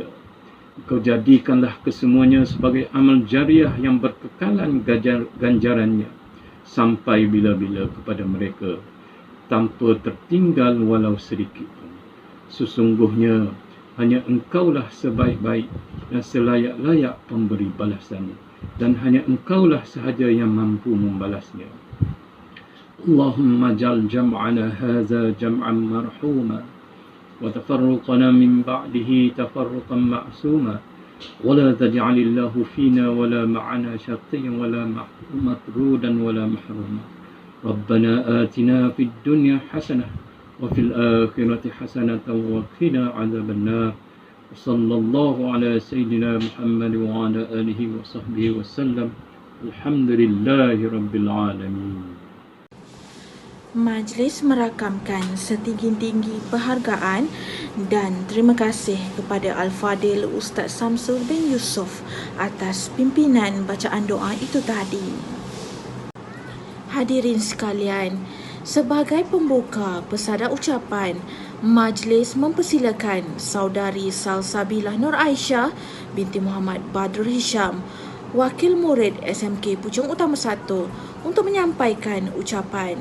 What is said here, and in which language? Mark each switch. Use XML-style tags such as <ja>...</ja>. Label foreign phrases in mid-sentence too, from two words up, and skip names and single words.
<ms>Engkau jadikanlah kesemuanya sebagai amal jariah yang berkekalan ganjarannya sampai bila-bila kepada mereka, tanpa tertinggal walau sedikit pun. Sesungguhnya hanya engkaulah sebaik-baik dan selayak-layak pemberi balasan, dan hanya engkaulah sahaja yang mampu membalasnya.</ms> <ar>اللهم اجعل جمعنا هذا جمعا مرحوما وتفرقنا من بعده تفرقا معصوما ولا تجعل فينا ولا معنا شقيا ولا مطرودا ولا محروما. ربنا آتنا في الدنيا حسنة وفي الآخرة حسنة وقنا عذاب النار وصلى الله على سيدنا محمد وعلى آله وصحبه وسلم الحمد لله رب العالمين.</ar> <ms>Majlis merakamkan setinggi-tinggi penghargaan dan terima kasih kepada Al-Fadil Ustaz Samsul bin Yusof atas pimpinan bacaan doa itu tadi. Hadirin sekalian, sebagai pembuka pesada ucapan, majlis mempersilakan Saudari Salsabilah Nur Aisyah binti Muhammad Badrul Hisham, Wakil Murid SMK Puchong Utama 1 untuk menyampaikan ucapan.</ms>